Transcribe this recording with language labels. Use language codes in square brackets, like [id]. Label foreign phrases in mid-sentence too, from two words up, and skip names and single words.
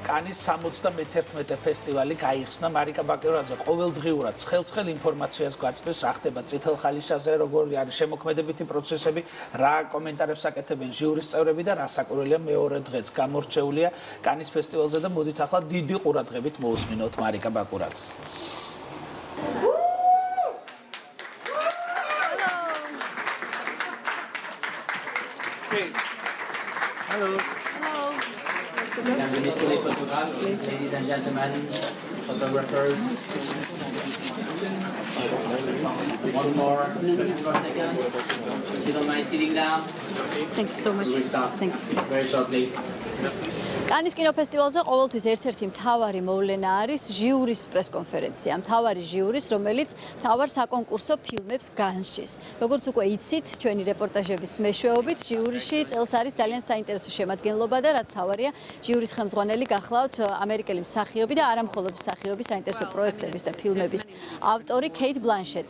[ka] კანის 71 ფესტივალი გაიხსნა. მარიკა ბაკურაძე ყოველდღიურად ცხელ ინფორმაციას გვაწვდის, რა ხდება წითელ ხალისაზე, როგორი არის შემოქმედებითი პროცესები, რა კომენტარებს აკეთებენ ჟიურის წევრები და რა საკვირველია მეორე დღეც გამორჩეულია კანის ფესტივალზე და მოდით ახლა დიდი ყურადღებით მოусმინოთ მარიკა ბაკურაძეს. [en] Hello. Ladies and gentlemen, photographers. One more seconds. If you don't mind sitting down. Thank you so much. We will start. Thanks. Very shortly. [ka] კანის კინოფესტივალზე ყოველთვის ერთ-ერთი მთავარი მოვლენა არის ჟიურის პრესკონფერენცია. მთავარი ჟიურის, რომელიც მთავარ საკონკურსო ფილმებს განსჯის. როგორც უკვე იცით, ჩვენი რეპორტაჟების მეშვეობით, ჟიურიში წელს არის ძალიან საინტერესო შემადგენლობა და რაც მთავარია, ჟიურის ხელმძღვანელი გახლავთ ამერიკელი მსახიობი და არა მხოლოდ მსახიობი, საინტერესო პროექტების და ფილმების ავტორი კეით ბლანშეტი.